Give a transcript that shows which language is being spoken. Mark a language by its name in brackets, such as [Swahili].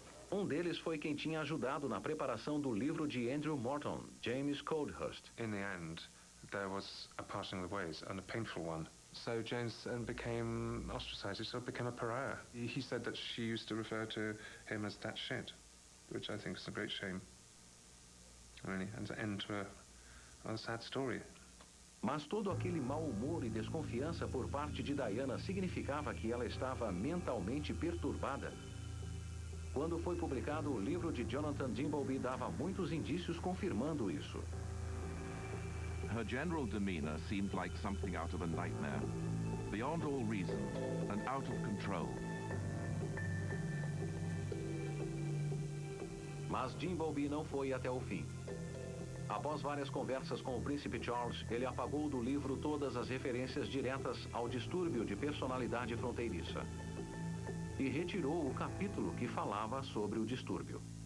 [Portuguese] Um deles foi quem tinha ajudado na preparação do livro de Andrew Morton, James Coldhurst. [English] In the end, there was a parting of the ways, and a painful one. So James became ostracized, he sort of became a pariah. He said that she used to refer to him as that shit, which I think is a great shame, really, and to end to a sad story. [Portuguese] Mas todo aquele mau humor e desconfiança por parte de Diana significava que ela estava mentalmente perturbada. Quando foi publicado, o livro de Jonathan Dimbleby dava muitos indícios confirmando isso. [English] Her general demeanor seemed like something out of a nightmare, beyond all reason and out of control. [Portuguese] Mas Dimbleby não foi até o fim. Após várias conversas com o príncipe Charles, ele apagou do livro todas as referências diretas ao distúrbio de personalidade fronteiriça e retirou o capítulo que falava sobre o distúrbio.